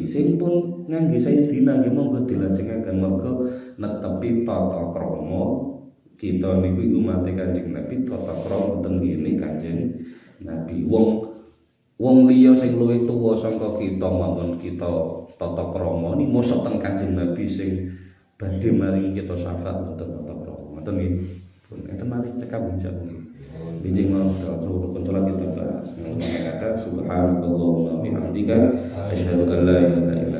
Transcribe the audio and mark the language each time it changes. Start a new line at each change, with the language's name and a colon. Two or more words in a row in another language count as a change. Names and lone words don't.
Javanese: Sing pun ngangge Sayyidina nggih monggo dilajengaken merga netepi tata krama kita niku umat Kanjeng Nabi tata krama ten ngene Kanjeng Nabi. Wong liya sing luwih tuwa sangka kita mawon kita tata krama ni mosok ten Kanjeng Nabi sing badhe maringi kita syafaat wonten tata krama. Ngoten nggih. Enten mari cekap njaba. Bijing mau terus kita bahas.
Arabic: سبحان الله وبحمدك أشهد أن لا إله